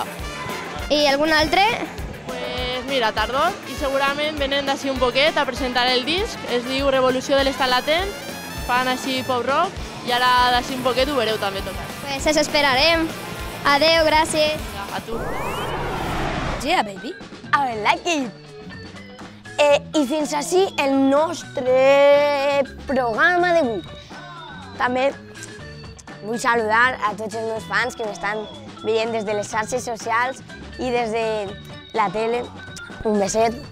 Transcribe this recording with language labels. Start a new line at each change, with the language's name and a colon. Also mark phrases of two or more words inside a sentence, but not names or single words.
Catalan: I algun altre? Pues mira, tardor, i segurament venen d'ací un poquet a presentar el disc, es diu Revolució de l'estat latent, fan així pop rock i ara d'ací un poquet ho veureu també tocar.
Spanish: Pues eso
Catalan: esperarem. Adeu, gràcies. A tu.
English: Yeah, baby. I like it.
Catalan: I fins així el nostre programa d'avui. També vull saludar a tots els meus fans que m'estan veient des de les xarxes socials i des de la tele. Un beset.